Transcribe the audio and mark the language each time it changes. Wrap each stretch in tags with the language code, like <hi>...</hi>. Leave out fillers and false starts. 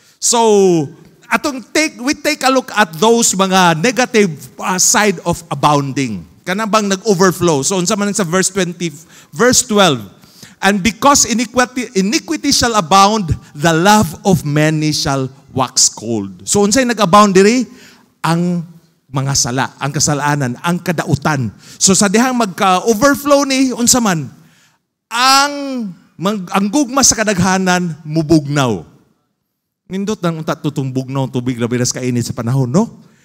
<en>So, we take a look at those mga negative side of abounding.</en> <ceb>Kanang bang nag-overflow. So, unsa man sa verse 12.</ceb> <en>And because iniquity shall abound, the love of many shall wax cold.</en> <ceb>So, unsay nag-abound diri? Ang mga sala, ang kasalanan, ang kadautan. So, sa dihang magka-overflow ni, unsa man, ang gugma sa kadaghanan, mubugnaw. Nindot ng unta tutong bugnaw, tubig na binas kainit sa panahon, no?</ceb>